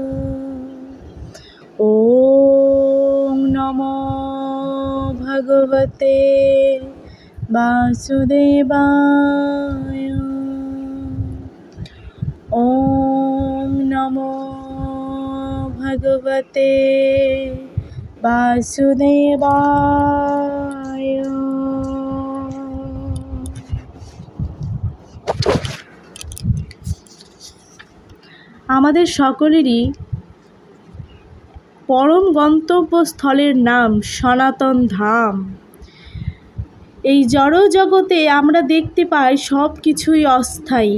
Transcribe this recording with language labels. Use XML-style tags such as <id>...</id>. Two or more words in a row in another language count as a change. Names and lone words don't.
<sa>ওম নমো ভগবতে বাসুদেবায়। ওম নমো ভগবতে বাসুদেবায়।</sa> <bn>আমাদের সকলেরই পরম গন্তব্যস্থলের নাম সনাতন ধাম। এই জড় জগতে আমরা দেখতে পাই সব কিছুই অস্থায়ী।</bn>